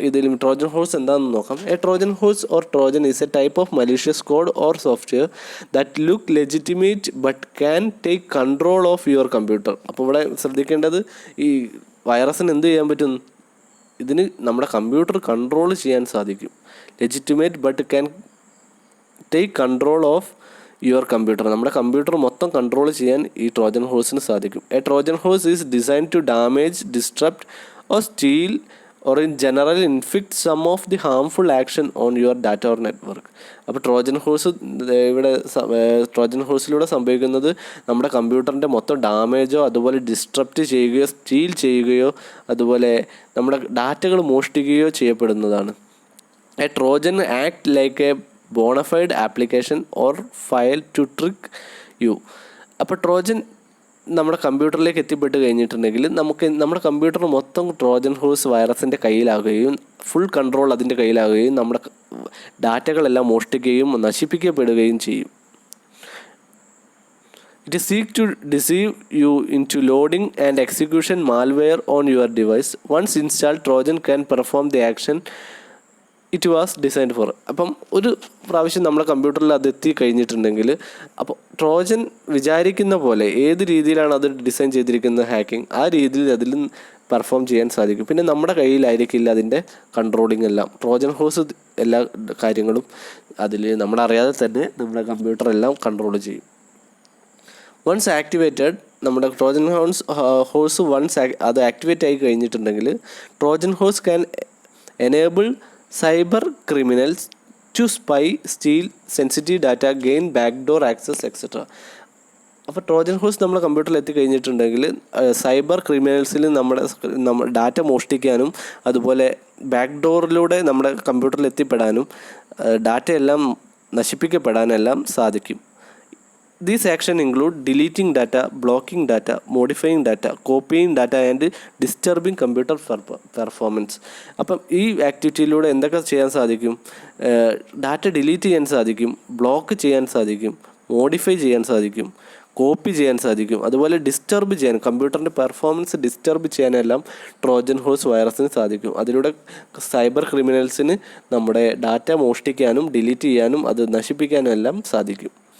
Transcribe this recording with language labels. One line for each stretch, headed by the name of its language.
Malayalam: ഇതിൽ Trojan horse എന്താണെന്ന് നോക്കാം.
English: A Trojan horse or Trojan is a type of malicious code or software that look legitimate but can take control of your computer.
Malayalam: അപ്പോൾ ഇവിടെ ശ്രദ്ധിക്കേണ്ടത്, ഈ വൈറസിന് എന്ത് ചെയ്യാൻ പറ്റും? ഇതിന് നമ്മുടെ കമ്പ്യൂട്ടർ കൺട്രോൾ ചെയ്യാൻ സാധിക്കും.
English: Legitimate but can take control of your computer.
Malayalam: നമ്മുടെ കമ്പ്യൂട്ടർ മൊത്തം കൺട്രോൾ ചെയ്യാൻ ഈ ട്രോജൻ ഹോഴ്സിന് സാധിക്കും.
English: A Trojan horse is design to damage, disrupt or steal or in general inflict some of the harmful action on your data or network.
Malayalam: അപ്പോൾ Trojan horse ഇവിടെ Trojan ഹോഴ്സിലൂടെ സംഭവിക്കുന്നത് നമ്മുടെ കമ്പ്യൂട്ടറിൻ്റെ മൊത്തം ഡാമേജോ അതുപോലെ ഡിസ്ട്രപ്റ്റ് ചെയ്യുകയോ സ്റ്റീൽ ചെയ്യുകയോ അതുപോലെ നമ്മുടെ ഡാറ്റകൾ മോഷ്ടിക്കുകയോ ചെയ്യപ്പെടുന്നതാണ്.
English: A Trojan act like a bona fide application or file to trick you.
Malayalam: അപ്പോൾ ട്രോജൻ നമ്മുടെ കമ്പ്യൂട്ടറിലേക്ക് എത്തിപ്പെട്ട് കഴിഞ്ഞിട്ടുണ്ടെങ്കിൽ നമ്മുടെ കമ്പ്യൂട്ടർ മൊത്തം ട്രോജൻ ഹോഴ്സ് വൈറസിൻ്റെ കയ്യിലാകുകയും ഫുൾ കൺട്രോൾ അതിൻ്റെ കയ്യിലാകുകയും നമ്മുടെ ഡാറ്റകളെല്ലാം മോഷ്ടിക്കുകയും നശിപ്പിക്കപ്പെടുകയും ചെയ്യും.
English: It is seek to deceive you into loading and execution malware on your device. Once installed, Trojan can perform the action it was designed for.
Malayalam: അപ്പം ഒരു പ്രാവശ്യം നമ്മുടെ കമ്പ്യൂട്ടറിൽ അത് എത്തി കഴിഞ്ഞിട്ടുണ്ടെങ്കിൽ, അപ്പോൾ ട്രോജൻ വിചാരിക്കുന്ന പോലെ ഏത് രീതിയിലാണ് അത് ഡിസൈൻ ചെയ്തിരിക്കുന്ന ഹാക്കിംഗ്, ആ രീതിയിൽ അതിൽ പെർഫോം ചെയ്യാൻ സാധിക്കും. പിന്നെ നമ്മുടെ കയ്യിലായിരിക്കില്ല അതിൻ്റെ കൺട്രോളിങ് എല്ലാം. ട്രോജൻ ഹോഴ്സ് എല്ലാ കാര്യങ്ങളും അതിൽ നമ്മളറിയാതെ തന്നെ നമ്മുടെ കമ്പ്യൂട്ടറെല്ലാം കൺട്രോൾ ചെയ്യും.
English: once activated,
Malayalam: നമ്മുടെ ട്രോജൻ ഹോഴ്സ് അത് ആക്ടിവേറ്റ് ആയി കഴിഞ്ഞിട്ടുണ്ടെങ്കിൽ,
English: Trojan horse can enable cyber criminals to spy, steal sensitive data, gain backdoor access et cetera.
Malayalam: അപ്പോൾ ട്രോജൻ ഹോഴ്സ് നമ്മുടെ കമ്പ്യൂട്ടറിൽ എത്തിക്കഴിഞ്ഞിട്ടുണ്ടെങ്കിൽ സൈബർ ക്രിമിനൽസിൽ നമ്മുടെ ഡാറ്റ മോഷ്ടിക്കാനും അതുപോലെ ബാക്ക്ഡോറിലൂടെ നമ്മുടെ കമ്പ്യൂട്ടറിൽ എത്തിപ്പെടാനും ഡാറ്റയെല്ലാം നശിപ്പിക്കപ്പെടാനെല്ലാം സാധിക്കും.
English: These actions include deleting data, blocking data, modifying data, copying data and disturbing computer performance.
Malayalam: അപ്പം ഈ ആക്ടിവിറ്റിയിലൂടെ എന്തൊക്കെ ചെയ്യാൻ സാധിക്കും? ഡാറ്റ ഡിലീറ്റ് ചെയ്യാൻ സാധിക്കും, ബ്ലോക്ക് ചെയ്യാൻ സാധിക്കും, മോഡിഫൈ ചെയ്യാൻ സാധിക്കും, കോപ്പി ചെയ്യാൻ സാധിക്കും, അതുപോലെ ഡിസ്റ്റർബ് ചെയ്യാൻ, കമ്പ്യൂട്ടറിൻ്റെ പെർഫോമൻസ് ഡിസ്റ്റർബ് ചെയ്യാനെല്ലാം ട്രോജൻ ഹോഴ്സ് വൈറസിന് സാധിക്കും. അതിലൂടെ സൈബർ ക്രിമിനൽസിന് നമ്മുടെ ഡാറ്റ മോഷ്ടിക്കാനും ഡിലീറ്റ് ചെയ്യാനും അത് നശിപ്പിക്കാനും എല്ലാം സാധിക്കും.